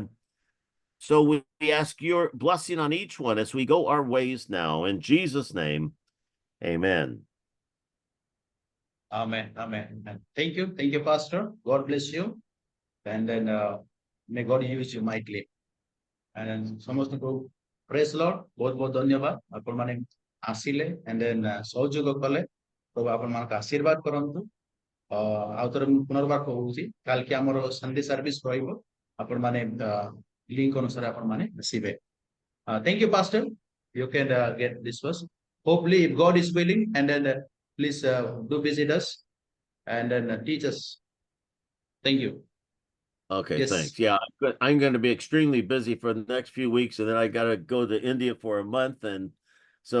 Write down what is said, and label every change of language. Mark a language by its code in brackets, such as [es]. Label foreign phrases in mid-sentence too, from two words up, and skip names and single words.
[en] So we ask your blessing on each one as we go our ways now. In Jesus' name, amen. Amen, amen. Thank you, Pastor. God bless you, and then may God use you mightily. [or] And ସମସ୍ତଙ୍କୁ [en] praise Lord [or] ବହୁତ ବହୁତ ଧନ୍ୟବାଦ ଆପଣମାନେ ଆସିଲେ [en] and then [or] ସହଯୋଗ କଲେ ପ୍ରଭୁ ଆପଣମାନଙ୍କୁ ଆଶୀର୍ବାଦ କରନ୍ତୁ ଆଉ ଥରେ ମୁଁ ପୁନର୍ବାର କହୁଛି କାଲିକି ଆମର [en] Sunday service [or] ରହିବ ଆପଣମାନେ ଲିଙ୍କ ଅନୁସାରେ ଆପଣମାନେ ଆସିବେ [en] thank you pastor you can get this first hopefully if God is willing and then please do visit us and then teach us. Thank you. Okay, Yes. thanks. Yeah, I'm going to be extremely busy for the next few weeks, and then I got to go to India for a month, and so